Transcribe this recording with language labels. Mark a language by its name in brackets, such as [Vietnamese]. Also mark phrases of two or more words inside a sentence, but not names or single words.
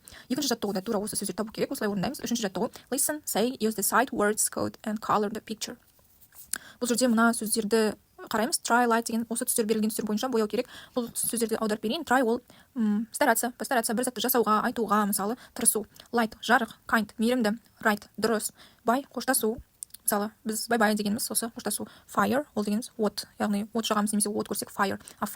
[Kazakh] Екінші жаттығуда тура осы сөздер табу керек, осылай орындаймыз. Үшінші жаттығу, [English] listen, say, use the sight words code and color the picture. [Kazakh] Бұл жерде мына сөздерді қараймыз. [English] Try, light [Kazakh] деген осы түстер берілген түстер бойынша бояу керек. Бұл сөздерді аударып берейін. Try ол постараться, бір затты жасауға, айтуға, мысалы, тырысу. Light жарық, kind мейірімді, right дұрыс, bye қоштасу. Мысалы, біз бай-бай дегеніміз осы қоштасу. Fire ол дегеніміз от, яғни от жағамыз немесе от көрсек fire.